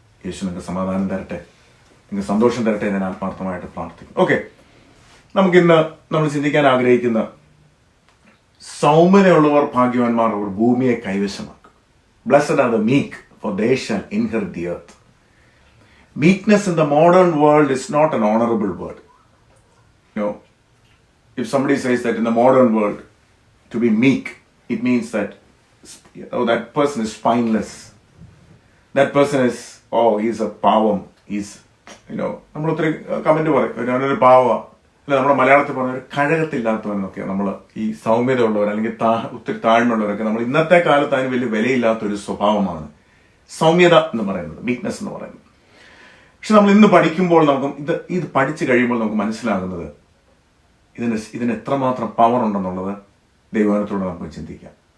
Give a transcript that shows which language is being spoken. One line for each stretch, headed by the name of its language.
Malayalam: യേശു നിങ്ങൾക്ക് സമാധാനം തരട്ടെ, നിങ്ങൾക്ക് സന്തോഷം തരട്ടെ. ഞാൻ ആത്മാർത്ഥമായിട്ട് പ്രാർത്ഥിക്കും. ഓക്കെ, നമുക്കിന്ന് നമ്മൾ ചിന്തിക്കാൻ ആഗ്രഹിക്കുന്ന സൗമ്യതയുള്ളവർ ഭാഗ്യവാന്മാർ, അവർ ഭൂമിയെ കൈവശമാക്കും.
English: Blessed are the meek, for they shall inherit the earth. Meekness in the modern world is not an honorable word. You know, if somebody says that in the modern world to be meek, it means that that person is spineless. That person is, he's a pavam. He's,
Malayalam: നമ്മൾ ഒത്തിരി comment പറയും, ഞാനൊരു പാവ, അല്ല നമ്മുടെ മലയാളത്തിൽ പറഞ്ഞ ഒരു കഴകത്തില്ലാത്തവരെന്നൊക്കെ നമ്മൾ ഈ സൗമ്യത ഉള്ളവർ അല്ലെങ്കിൽ ഒത്തിരി താഴ്മയുള്ളവരൊക്കെ നമ്മൾ ഇന്നത്തെ കാലത്ത് അതിന് വലിയ വിലയില്ലാത്തൊരു സ്വഭാവമാണ് സൗമ്യത എന്ന് പറയുന്നത്, വീക്ക്നെസ് എന്ന് പറയുന്നത്. പക്ഷെ നമ്മൾ ഇന്ന് പഠിക്കുമ്പോൾ നമുക്ക് ഇത് പഠിച്ചു കഴിയുമ്പോൾ നമുക്ക് മനസ്സിലാകുന്നത് ഇതിന് എത്രമാത്രം പവർ ഉണ്ടെന്നുള്ളത് ദൈവവചനത്തിലൂടെ നമുക്ക് ചിന്തിക്കാം.